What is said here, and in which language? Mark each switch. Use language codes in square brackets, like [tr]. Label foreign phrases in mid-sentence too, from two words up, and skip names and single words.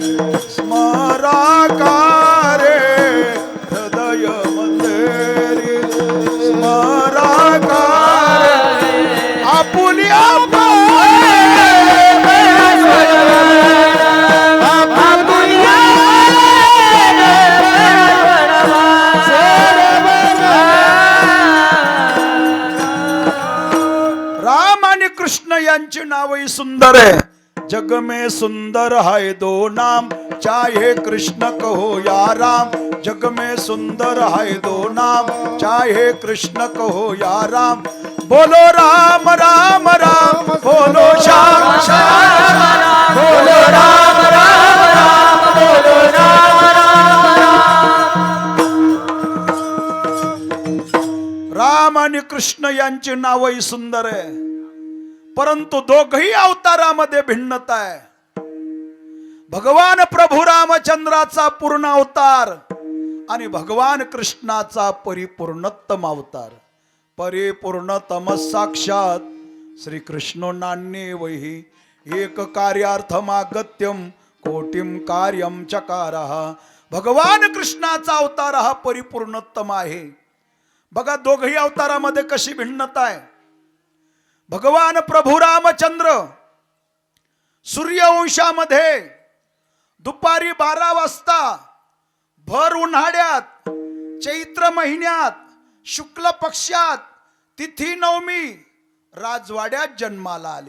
[mr] स्मराकारे, हृदय मंदिरी स्मराकारे आपुली राम आणि कृष्ण यांची नावही सुंदर आहे. [hi] जग में सुंदर है दो नाम, चाहे कृष्ण कहो या राम. जग में सुंदर है दो नाम, चाहे कृष्ण कहो या राम. बोलो राम राम राम, बोलो श्याम श्याम, बोलो राम राम राम, बोलो राम राम राम. [mr] राम आणि कृष्ण यांची नावही सुंदर आहे, परंतु दोघही अवतारामध्ये भिन्नता आहे. भगवान प्रभू रामचंद्राचा पूर्ण अवतार आणि भगवान कृष्णाचा परिपूर्णोत्तम अवतार. [sa] परिपूर्णतम साक्षात श्री कृष्णो नान्ये वही एक कार्यार्थमागत्यम कोटिम कार्यम चकारः. [mr] भगवान कृष्णाचा अवतार हा परिपूर्णोत्तम आहे. बघा दोघही अवतारामध्ये कशी भिन्नता आहे. भगवान प्रभू रामचंद्र सूर्यवंशामध्ये दुपारी 12 वाजता भर उन्हाळ्यात चैत्र महिन्यात शुक्ल पक्षात तिथी नवमी राजवाड्यात जन्माला आले.